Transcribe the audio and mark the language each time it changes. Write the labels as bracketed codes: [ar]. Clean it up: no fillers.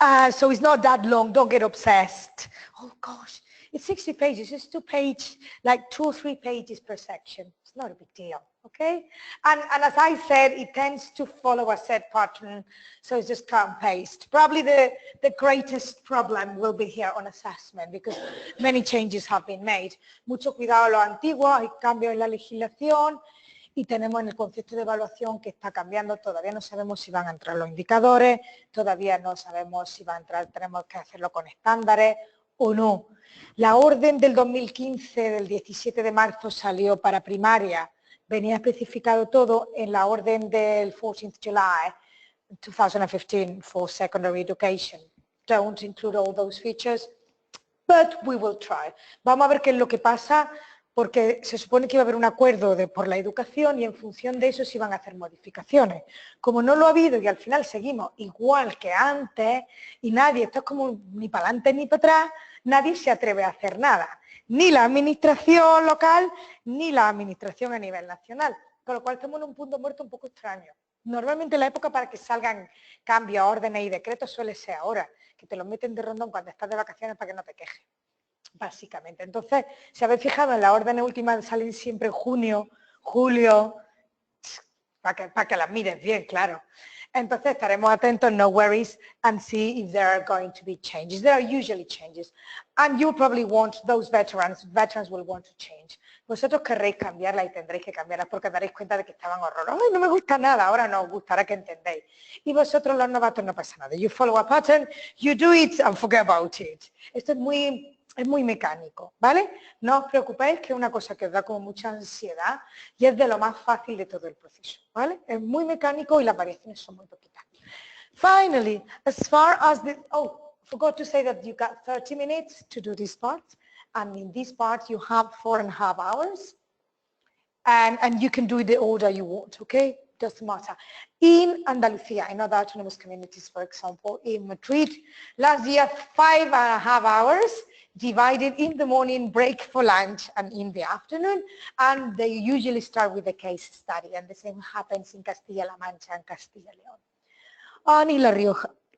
[en] So it's not that long, don't get obsessed. Oh gosh, it's 60 pages, it's 2 or 3 pages per section. It's not a big deal, okay? And as I said, it tends to follow a set pattern, so it's just cut and paste. Probably the greatest problem will be here on assessment because many changes have been made. [es] Mucho cuidado a lo antiguo, hay cambios en la legislación, y tenemos en el concepto de evaluación que está cambiando, todavía no sabemos si van a entrar los indicadores, todavía no sabemos si va a entrar, tenemos que hacerlo con estándares o no. La orden del 2015, del 17 de marzo, salió para primaria, venía especificado todo en la orden del [en] 14th July 2015 for secondary education. Don't include all those features, but we will try. [es] Vamos a ver qué es lo que pasa, porque se supone que iba a haber un acuerdo por la educación y en función de eso se iban a hacer modificaciones. Como no lo ha habido y al final seguimos igual que antes y nadie, esto es como ni para adelante ni para atrás, nadie se atreve a hacer nada. Ni la administración local, ni la administración a nivel nacional. Con lo cual estamos en un punto muerto un poco extraño. Normalmente la época para que salgan cambios, órdenes y decretos suele ser ahora, que te los meten de rondón cuando estás de vacaciones para que no te quejes. Básicamente. Entonces, si habéis fijado en las órdenes últimas salen siempre en junio, julio, para que las mires bien, claro. Entonces estaremos atentos, [en] no worries, and see if there are going to be changes. There are usually changes. And you'll probably want those veterans will want to change. [es] Vosotros querréis cambiarla y tendréis que cambiarla porque daréis cuenta de que estaban horrorosos. Ay, no me gusta nada, ahora no os gustará que entendéis. Y vosotros los novatos no pasa nada. [en] You follow a pattern, you do it and forget about it. [es] Esto es muy mecánico, ¿vale? No os preocupéis que es una cosa que os da como mucha ansiedad y es de lo más fácil de todo el proceso, ¿vale? Es muy mecánico y las variaciones son muy poquitas. [en] Finally, as far as the, forgot to say that you got 30 minutes to do this part, and in this part you have 4.5 hours, and you can do it the order you want, okay? Doesn't matter. In Andalusia, in other autonomous communities, for example, in Madrid, last year 5.5 hours, divided in the morning, break for lunch, and in the afternoon, and they usually start with a case study, and the same happens in Castilla-La Mancha and Castilla-León. And in La Rioja.